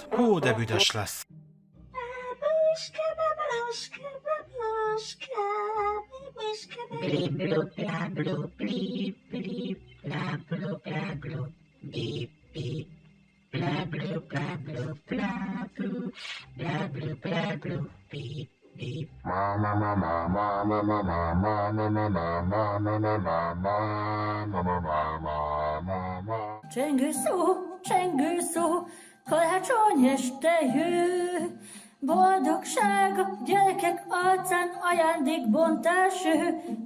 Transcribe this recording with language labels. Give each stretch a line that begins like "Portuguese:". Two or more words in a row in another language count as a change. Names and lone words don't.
Hungarian: Hú, de büdös lesz. Blip bloop bla bloop blip blip bla bloop bla bloop beep beep bla bloop bla bloop bla bloop bla bloop bla bloop beep beep. Csengő szó, karácsony este jő. Boldogság a gyerekek arcán, ajándékbontás ő.